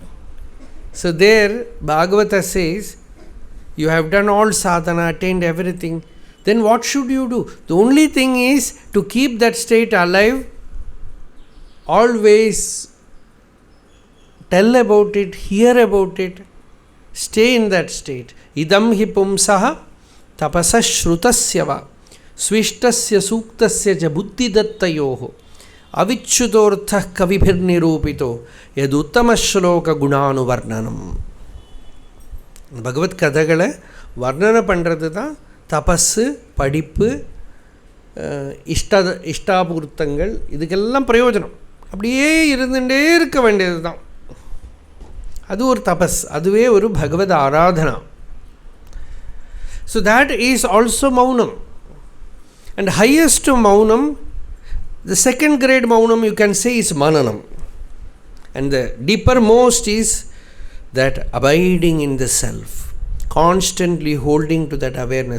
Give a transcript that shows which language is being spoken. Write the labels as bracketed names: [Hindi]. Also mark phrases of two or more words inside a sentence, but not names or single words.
[English] So there Bhagavata says, you have done all sadhana, attained everything, then what should you do? The only thing is to keep that state alive, always tell about it, hear about it, stay in that state. [Sanskrit] इदं हि पुंसः तपसः श्रुतस्य वा स्विष्टस्य सूक्तस्य च बुद्धि दत्तयोः अविच्युतोऽर्थः कविभिः निरूपितः यदुत्तम श्लोक गुणानुवर्णनम्. [Tamil] Bhagavad கதைகளை வர்ணனை பண்ணுறது தான் தபஸு, படிப்பு, இஷ்டாபூர்த்தங்கள், இதுக்கெல்லாம் பிரயோஜனம். அப்படியே இருந்துகிட்டே இருக்க வேண்டியது தான். அது ஒரு தபஸ், அதுவே ஒரு பகவத் ஆராதனா. [English] So that is also maunam. And highest maunam, the second grade maunam you can say is mananam. And the deeper most is that abiding in the self, constantly holding to that awareness.